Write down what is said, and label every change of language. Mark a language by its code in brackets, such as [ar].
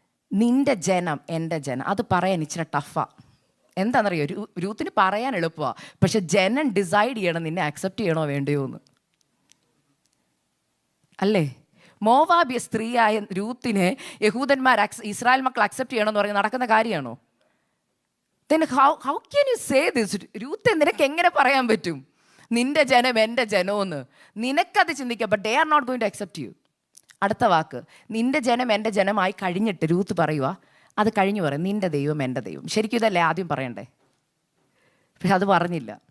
[ml] നിന്റെ ജനം എൻ്റെ ജനം, അത് പറയാൻ ഇച്ചിരി ടഫാണ്. എന്താണെന്നറിയോ? രൂത്തിന് പറയാൻ എളുപ്പമാണ്, പക്ഷെ ജനം ഡിസൈഡ് ചെയ്യണം നിന്നെ അക്സെപ്റ്റ് ചെയ്യണോ വേണ്ടയോ എന്ന്. അല്ലേ? മോവാബിയ സ്ത്രീയായ രൂത്തിനെ യഹൂദന്മാർ ഇസ്രായേൽ മക്കൾ അക്സെപ്റ്റ് ചെയ്യണമെന്ന് പറഞ്ഞ് നടക്കുന്ന കാര്യമാണോ? [en] then how can you say this? [ml] Ruth, നിനക്ക് എങ്ങനെ പറയാൻ പറ്റും നിന്റെ ജനം എൻ്റെ ജനമെന്ന്? നിനക്കത് ചിന്തിക്കാം, [en] But they are not going to accept you. [ml] അടുത്ത വാക്ക്, നിന്റെ ജനം എൻ്റെ ജനമായി കഴിഞ്ഞിട്ട് രൂത്ത് പറയുക, അത് കഴിഞ്ഞ് പറയും നിന്റെ ദൈവം എൻ്റെ ദൈവം. ശരിക്കും ഇതല്ലേ ആദ്യം പറയണ്ടേ? പക്ഷെ അത് പറഞ്ഞില്ല.